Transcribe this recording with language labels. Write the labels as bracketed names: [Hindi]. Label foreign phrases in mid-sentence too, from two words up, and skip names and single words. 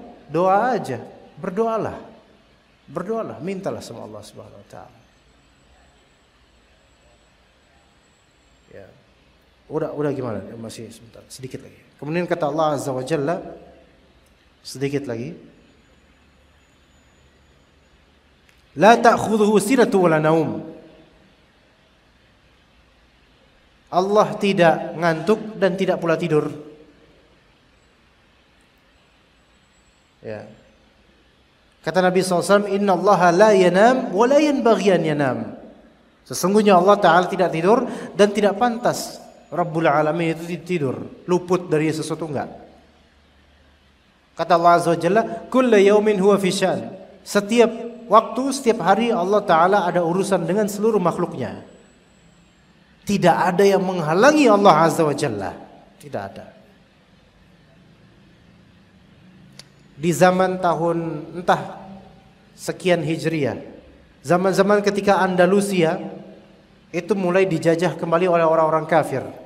[Indonesian] Doa aja, berdoalah, mintalah sama Allah [Arabic] سبحانه وتعالى. [Indonesian] Ya, udah gimana? Masih sebentar, sedikit lagi. Kemudian kata Allah [Arabic] عز وجل, [Indonesian] sedikit lagi. [Arabic] لا تأخذه سنة ولا نوم. [Indonesian] Allah tidak ngantuk dan tidak pula tidur. Ya. Kata Nabi SAW, [Arabic] إن الله لا ينام ولا ينبغي أن ينام. [Indonesian] Sesungguhnya Allah Ta'ala tidak tidur dan tidak pantas [Arabic] رب العالمين [Indonesian] itu tidur, luput dari sesuatu enggak. Kata Allah [Arabic] عز وجل, كل يوم هو في شأن. [Indonesian] Setiap waktu, setiap hari Allah Ta'ala ada urusan dengan seluruh makhluknya. Tidak ada yang menghalangi Allah [Arabic] عز وجل. [Indonesian] Tidak ada. Di zaman tahun entah sekian Hijriah, zaman-zaman ketika Andalusia itu mulai dijajah kembali oleh orang-orang kafir.